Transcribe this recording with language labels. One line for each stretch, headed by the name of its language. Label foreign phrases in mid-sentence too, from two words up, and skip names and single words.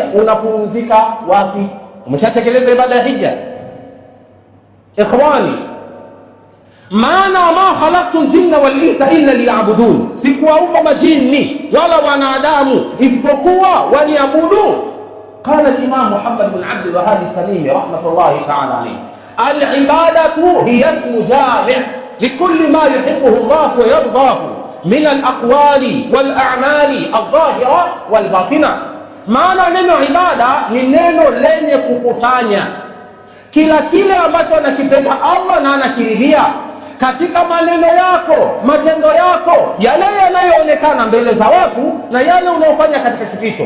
Swahili: Unapumzika wapi? Umeshatekeleza ibada ya hija? Ikhwani, maana
Arabic: وما خلقت الجن والإنس إلا ليعبدون,
Swahili: sikuwaumba majini wala wanadamu isipokuwa waniabudu.
Arabic: قال الإمام محمد بن عبد الوهاب التميمي رحمة الله تعالى عليه، العبادة هي اسم جامع لكل ما يحبه الله ويرضاه من الأقوال والأعمال الظاهرة والباطنة.
Swahili: Maana neno ibada ni neno lenye kukusanya kila kile ambacho anakipenda Allah na anakiridhia katika maneno yako, matendo yako, yale yanayoonekana mbele za watu na yale unayofanya katika kificho.